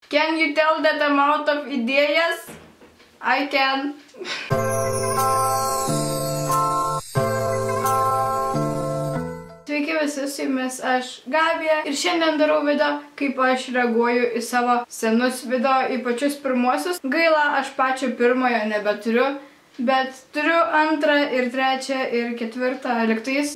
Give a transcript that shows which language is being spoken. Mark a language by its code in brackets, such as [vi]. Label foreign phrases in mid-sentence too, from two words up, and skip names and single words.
[en] Can you tell that I'm out of ideas? I can. [lt] Sveiki visi, su jumis aš Gabija ir šiandien darau video, kaip aš reaguoju į savo senus video, į pačius pirmuosius. Gaila, aš pačio pirmojo nebeturiu, bet turiu antrą ir trečią ir ketvirtą liktais.